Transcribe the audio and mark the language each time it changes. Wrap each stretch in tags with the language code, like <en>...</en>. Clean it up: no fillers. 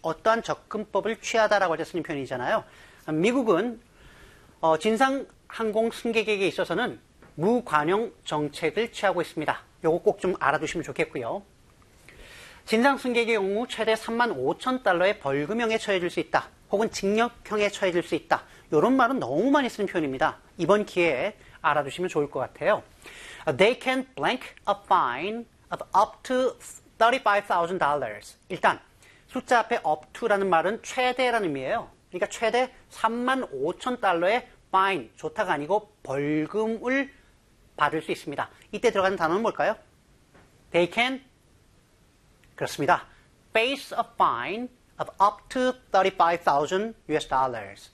<ko>어떠한 접근법을 취하다라고 할때 쓰는 표현이잖아요. 미국은 진상 항공 승객에게 있어서는 무관용 정책을 취하고 있습니다. 이거 꼭 좀 알아두시면 좋겠고요. 진상 승객의 경우 최대 3만 5천 달러의 벌금형에 처해질 수 있다. 혹은 징역형에 처해질 수 있다. 이런 말은 너무 많이 쓰는 표현입니다. 이번 기회에 알아두시면 좋을 것 같아요.</ko> <en>They can blank a fine of up to $35,000.</en> <ko>일단 숫자 앞에</ko> <en>up to</en> <ko>라는 말은 최대라는 의미예요. 그러니까 최대 3만 5천 달러의 fine, 좋다가 아니고 벌금을 받을 수 있습니다. 이때 들어가는 단어는 뭘까요?</ko> <en>They can,</en> <ko>그렇습니다.</ko> <en>face a fine of up to $35,000.</en>